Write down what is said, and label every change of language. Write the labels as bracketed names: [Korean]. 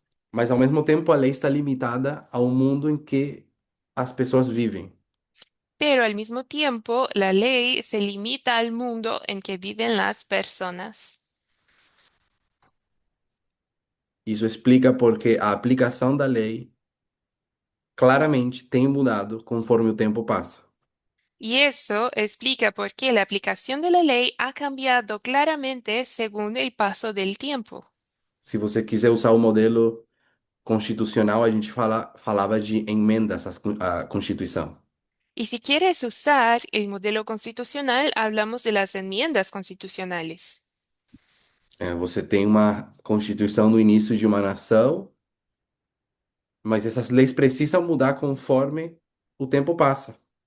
[Portuguese] mas ao mesmo tempo a lei está limitada ao mundo em que as pessoas vivem. [Spanish] pero al mismo tiempo la ley se limita al mundo en que viven las personas. [Portuguese] Isso explica porque a aplicação da lei claramente tem mudado conforme o tempo passa. [Spanish] Y eso explica por qué la aplicación de la ley ha cambiado claramente según el paso del tiempo. [Portuguese] Se você quiser usar o modelo constitucional, a gente falava de emendas à Constituição. [Spanish] Y si quieres usar el modelo constitucional, hablamos de las enmiendas constitucionales. [Portuguese] Você tem uma Constituição no início de uma nação, mas essas leis precisam mudar conforme o tempo passa.